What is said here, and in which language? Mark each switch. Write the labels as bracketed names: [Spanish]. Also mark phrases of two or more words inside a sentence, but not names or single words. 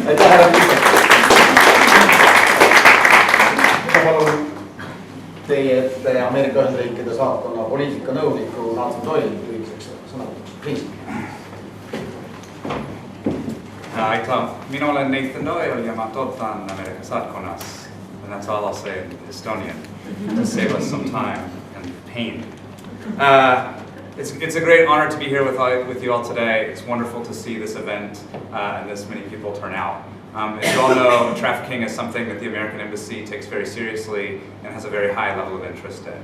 [Estonian] Aitäh, härra Kristen. Palun teie ette Ameerika Ühendriikide saatkonna poliitikanõuniku Doyel USA sõnavõtuks. Aitäh. Mina olen Doyel ja ma töötan Ameerika saatkonnas. [English] And that's all I'll say in Estonian to save us some time and pain. It's a great honor to be here with you all today. It's wonderful to see this event and this many people turn out. As you all know, trafficking is something that the American Embassy takes very seriously and has a very high level of interest in.